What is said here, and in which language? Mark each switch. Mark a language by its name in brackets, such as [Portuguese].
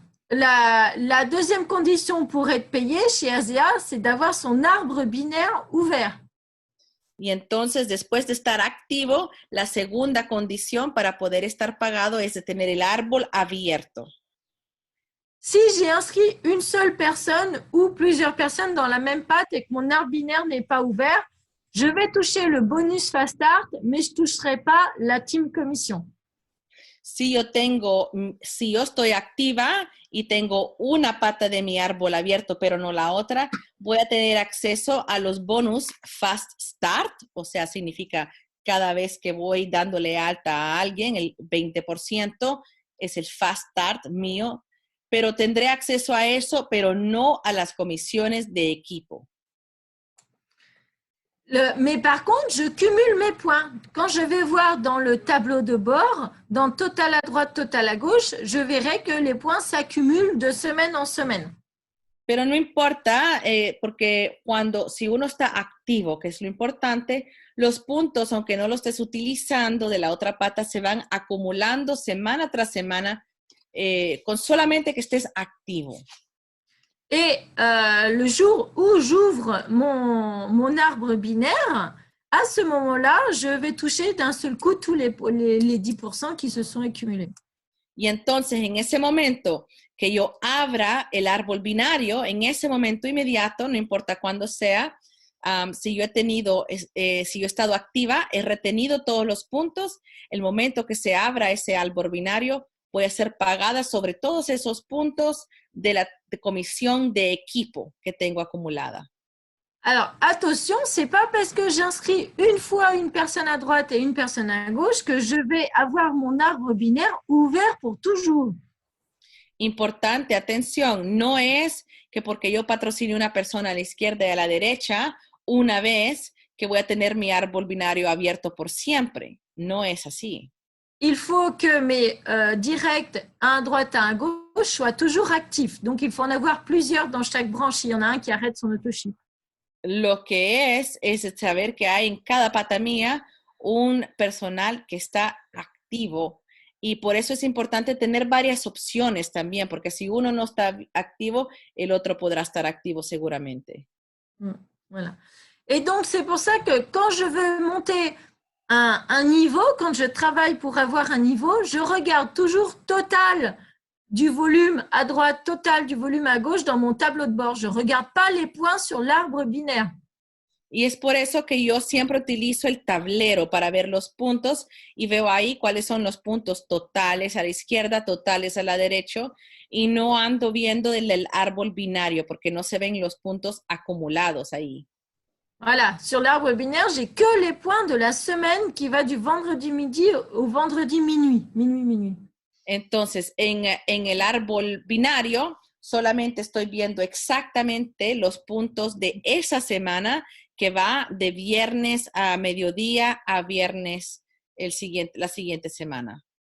[French] La deuxième condition pour être payé chez Asia, c'est d'avoir son arbre binaire ouvert. [Spanish] Y entonces, después de estar activo, la segunda condición para poder estar pagado es de tener el árbol abierto. [French] Si j'ai inscrit une seule personne ou plusieurs personnes dans la même patte et que mon arbre binaire n'est pas ouvert, je vais toucher le bonus Fast Start, mais je ne toucherai pas la team commission. [Spanish] Si yo estoy activa y tengo una pata de mi árbol abierto, pero no la otra, voy a tener acceso a los bonus Fast Start, o sea, significa cada vez que voy dándole alta a alguien, el 20% es el Fast Start mío, pero tendré acceso a eso, pero no a las comisiones de equipo. [French] Mais par contre, je cumule mes points. Quand je vais voir dans le tableau de bord, dans total à droite, total à gauche, je verrai que les points s'accumulent de semaine en semaine. [Spanish] Pero no importa, porque si uno está activo, que es lo importante, los puntos, aunque no los estés utilizando de la otra pata, se van acumulando semana tras semana, con solamente que estés activo. [French] Et le jour où j'ouvre mon arbre binaire, à ce moment-là, je vais toucher d'un seul coup tous les 10% qui se sont accumulés. [Spanish] Y entonces, en ese momento que yo abra el árbol binario, en ese momento inmediato, no importa cuándo sea, si yo he estado activa, he retenido todos los puntos, el momento que se abra ese árbol binario, voy a ser pagada sobre todos esos puntos de la comisión de equipo que tengo acumulada. [French] Alors, attention, c'est pas parce que j'inscris une fois une personne à droite et une personne à gauche que je vais avoir mon arbre binaire ouvert pour toujours. [Spanish] Importante, atención, no es que porque yo patrocine una persona a la izquierda y a la derecha, una vez que voy a tener mi árbol binario abierto por siempre. No es así. [French] Il faut que mes directs à droite, à gauche soient toujours actifs. Donc, il faut en avoir plusieurs dans chaque branche. Il y en a un qui arrête son autoship. [Spanish] Lo que es saber que hay en cada pata mía un personal que está activo. Y por eso es importante tener varias opciones también, porque si uno no está activo, el otro podrá estar activo seguramente. [French] Voilà. Et donc, c'est pour ça que quand je veux monter un niveau, quand je travaille pour avoir un niveau, je regarde toujours total du volume à droite, total du volume à gauche dans mon tableau de bord. Je ne regarde pas les points sur l'arbre binaire. [Spanish] Y es por eso que yo siempre utilizo el tablero para ver los puntos y veo ahí cuáles son los puntos totales a la izquierda, totales a la derecha y no ando viendo el árbol binario porque no se ven los puntos acumulados ahí. [French] Voilà, sur l'arbre binaire, j'ai que les points de la semaine qui va du vendredi midi au vendredi minuit. Minuit. [Spanish] Entonces, en el árbol binario, solamente estoy viendo exactamente los puntos de esa semana que va de viernes a mediodía a viernes la siguiente semana.